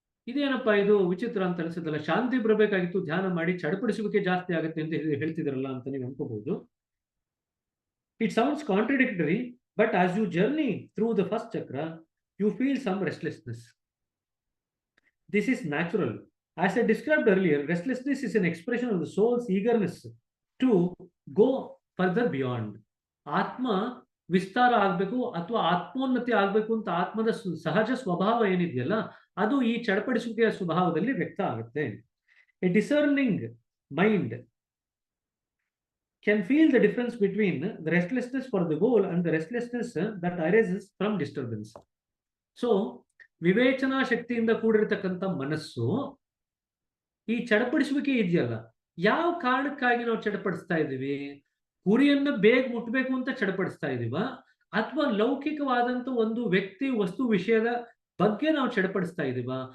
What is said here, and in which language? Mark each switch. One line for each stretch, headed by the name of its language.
Kannada: ಇದೇನಪ್ಪ ಇದು ವಿಚಿತ್ರ ಅಂತ ಅನ್ಸುತ್ತಲ್ಲ, ಶಾಂತಿ ಬರಬೇಕಾಗಿತ್ತು, ಧ್ಯಾನ ಮಾಡಿ ಚಡಪಡಿಸುವಿಕೆ ಜಾಸ್ತಿ ಆಗುತ್ತೆ ಅಂತ ಹೇಳ್ತಿದ್ರಲ್ಲ ಅಂತ ನೀವು ಅನ್ಕೋಬಹುದು.
English: It sounds contradictory, but as you journey through the first chakra you feel some restlessness. This is natural. As I described earlier, restlessness is an expression of the soul's eagerness to go further beyond.
Kannada: ಆತ್ಮ ವಿಸ್ತಾರ ಆಗಬೇಕು ಅಥವಾ ಆತ್ಮೋನ್ನತಿ ಆಗಬೇಕು ಅಂತ ಆತ್ಮದ ಸಹಜ ಸ್ವಭಾವ ಏನಿದೆಯಲ್ಲ, ಅದು ಈ ಚಡಪಡಿಸುವಿಕೆಯ ಸ್ವಭಾವದಲ್ಲಿ ವ್ಯಕ್ತ ಆಗುತ್ತೆ.
English: A discerning mind can feel the difference between the restlessness for the goal and the restlessness that arises from disturbance.
Kannada: So, ವಿವೇಚನಾ ಶಕ್ತಿಯಿಂದ ಕೂಡಿರತಕ್ಕಂಥ ಮನಸ್ಸು ಈ ಚಡಪಡಿಸುವಿಕೆ ಇದೆಯಲ್ಲ, ಯಾವ ಕಾರಣಕ್ಕಾಗಿ ನಾವು ಚಡಪಡಿಸ್ತಾ ಇದ್ದೀವಿ? ಗುರಿಯನ್ನು ಬೇಗ ಮುಟ್ಟಬೇಕು ಅಂತ ಚಡಪಡಿಸ್ತಾ ಇದೀವ, ಅಥವಾ ಲೌಕಿಕವಾದಂತ ಒಂದು ವ್ಯಕ್ತಿ ವಸ್ತು ವಿಷಯದ ಬಗ್ಗೆ ನಾವು ಚಡಪಡಿಸ್ತಾ ಇದೀವ?